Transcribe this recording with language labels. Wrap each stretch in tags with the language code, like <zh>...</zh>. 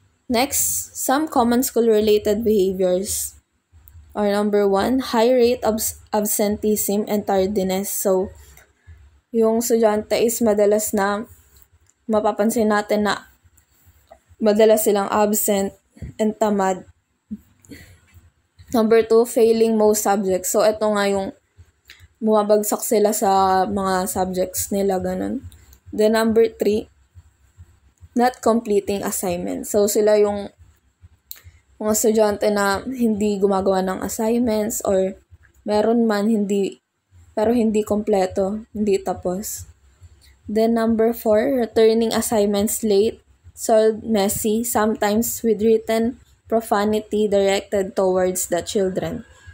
<en>Next, some common school-related behaviors are number 1, high rate of absenteeism and tardiness.</en> <tl>So, yung estudyante is madalas na mapapansin natin na madalas silang absent and tamad.</tl> <en>Number 2, failing most subjects.</en> <tl>So, ito nga yung bumabagsak sila sa mga subjects nila, ganun.</tl> <en>Then, number 3, not completing assignments.</en> <tl>So, sila yung mga estudyante na hindi gumagawa ng assignments or meron man pero hindi kompleto, hindi tapos.</tl> <en>Then, number 4, returning assignments late, solved messy, sometimes with written profanity directed towards the children.</en>